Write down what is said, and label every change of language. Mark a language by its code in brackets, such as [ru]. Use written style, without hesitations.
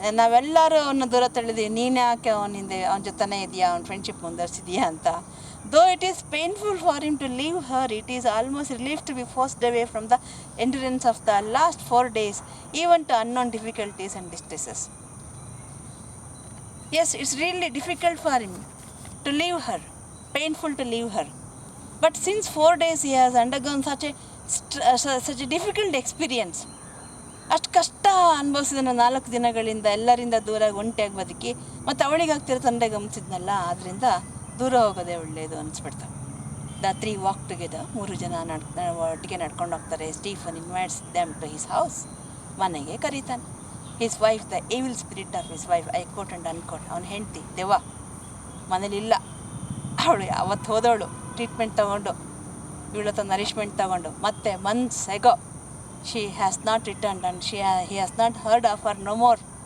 [kn] ನಾವೆಲ್ಲರೂ ಅವನ್ನ ದೂರ ತಳ್ಳಿದ್ವಿ, ನೀನು ಯಾಕೆ ಅವನ ಜೊತೆನೇ ಇದೆಯಾ, ಅವ್ನ ಫ್ರೆಂಡ್ಶಿಪ್ ಮುಂದುವರಿಸಿದೆಯಾ ಅಂತ. [en] Though it is painful for him to leave her, it is almost relief to be forced away from the endurance of the last 4 days, even to unknown difficulties and distresses. Yes, it's really difficult for him to leave her, painful to leave her. But since 4 days he has undergone such a difficult experience. [kn] ಅಷ್ಟು ಕಷ್ಟ ಅನುಭವಿಸಿದ 4 ದಿನಗಳಿಂದ ಎಲ್ಲರಿಂದ ದೂರಾಗಿ ಒಂಟಿಯಾಗಿ ಬದುಕಿ, ಮತ್ತು ಅವಳಿಗೆ ಆಗ್ತಿರೋ ತಂದೆ ಗಮನಿಸಿದ್ನಲ್ಲ, ಆದ್ದರಿಂದ ದೂರ ಹೋಗೋದೇ ಒಳ್ಳೆಯದು ಅನಿಸ್ಬಿಡ್ತು. [en] the 3 walk together, [kn] 3 ಜನ ಒಟ್ಟಿಗೆ ನಡ್ಕೊಂಡು ಹೋಗ್ತಾರೆ. [en] Stephen invites them to his house, [kn] ಮನೆಗೆ ಕರೀತಾನೆ. [en] his wife, the evil spirit of his wife, I quote and unquote, [kn] ಅವನ ಹೆಂಡತಿ ದೆವ್ವ ಮನೇಲಿಲ್ಲ. ಅವಳು ಅವತ್ತು ಹೋದವಳು ಟ್ರೀಟ್ಮೆಂಟ್ ತೊಗೊಂಡು, ಇವಳತ್ತ ನರಿಶ್ಮೆಂಟ್ ತೊಗೊಂಡು, ಮತ್ತೆ months ago [en] she has not returned, and he has not heard of her no more.